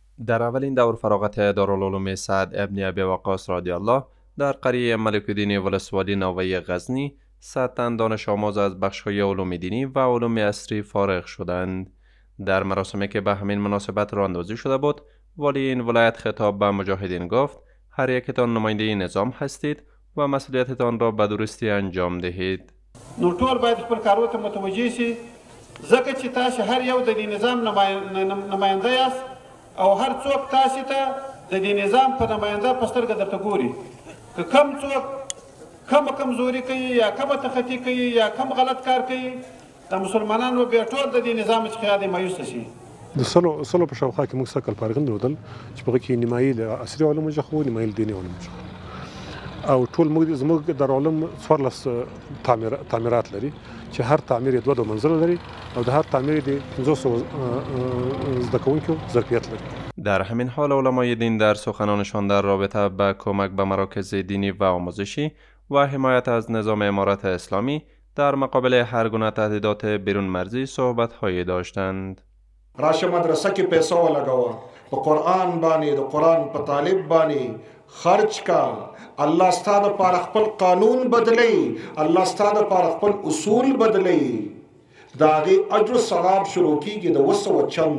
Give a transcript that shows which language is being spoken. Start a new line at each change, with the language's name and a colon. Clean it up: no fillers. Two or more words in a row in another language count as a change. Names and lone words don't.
Persian: در اولین دور فراغت دارالعلوم سعد ابن ابی وقاص رضی الله در قریه ملک الدین ولسوالی نوی غزنی 100 تن دانش آموز از بخش‌های علوم دینی و علوم عصری فارغ شدند. در مراسمی که به همین مناسبت راه اندازی شده بود، والی این ولایت خطاب به مجاهدین گفت: هر یکتان نماینده نظام هستید و مسئولیتتان را به درستی انجام دهید.
Pashto: نو ټول باید خپل کارو ته متوجه شي، ځکه چې تاسو هر یو د دې نظام نماینده یاست او هر څوک تاسو ته د دې نظام په نماینده په سترګه درته ګوري. که کم څوک کم کمزوري کوي یا کم تخطي کوي یا کم غلط کار کوي، د مسلمانانو بیا ټول د دې نظام څخه د مایوس شي. د سلو په شاوخوا کې موږ سکل فارغین درلودل چې په کې نیمایي د عصري علومو څخه وو، نیمایي دیني علومو څخه، او ټول زموږ دارالعلوم 14 تعمیرات لري چې هر تعمیر 2 منزله لري او د هر تعمیر د 500 زده کوونکو ظرفیت لري.
Persian: در همین حال علمای دین در سخنانشان در رابطه با کمک به مراکز دینی و آموزشی و حمایت از نظام امارت اسلامی در مقابل هر گونه تهدیدات بیرون مرزی صحبت‌هایی داشتند.
Pashto: راشه مدرسه کې پیسې ولګوه، په قرآن باندې د قرآن په طالب باندې خرج کا، الله ستاسو لپاره خپل قانون بدلی، الله ستاسو لپاره خپل اصول بدلی، دا غي اجر او ثواب شروع کیږي د وسو چم.